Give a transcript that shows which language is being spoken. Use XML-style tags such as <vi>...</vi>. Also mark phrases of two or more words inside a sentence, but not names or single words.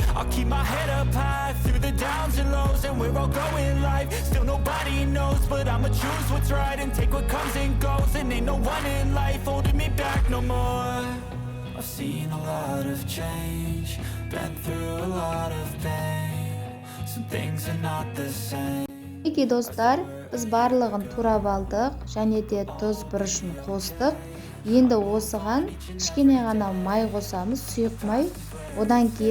<en>I'll keep my head up high through the downs and lows, and we're all going life. Still nobody knows, but I'ma choose what's right and take what comes and goes. And ain't no one in life holding me back no more. I've seen a lot of change, been through a lot of pain. Some things are not the same.</en> <kk>Мінекей достар, біз барлығын турап алдық, және де тұз бұрышын қостық. Енді осыған кішкене ғана май қосамыз, сұйық май.</kk>